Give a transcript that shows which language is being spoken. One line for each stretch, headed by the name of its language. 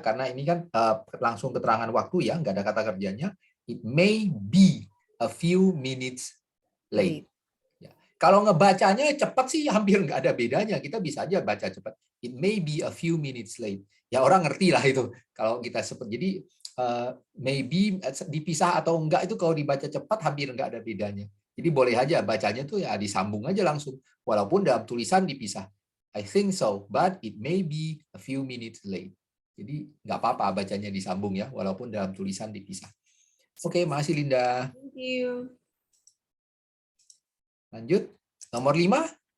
Indonesian: Karena ini kan langsung keterangan waktu ya, nggak ada kata kerjanya.
English: It may be a few minutes late.
Indonesian: Ya. Kalau ngebacanya cepat sih hampir nggak ada bedanya. Kita bisa aja baca cepat.
English: It may be a few minutes late.
Indonesian: Ya orang ngerti lah itu. Kalau kita seperti jadi maybe dipisah atau enggak itu kalau dibaca cepat hampir nggak ada bedanya. Jadi boleh aja bacanya tuh ya disambung aja langsung. Walaupun dalam tulisan dipisah.
English: I think so, but it may be a few minutes late.
Indonesian: Jadi nggak apa-apa bacanya disambung ya, walaupun dalam tulisan dipisah. Oke, makasih Linda.
English: Thank you.
Indonesian: Lanjut, nomor 5.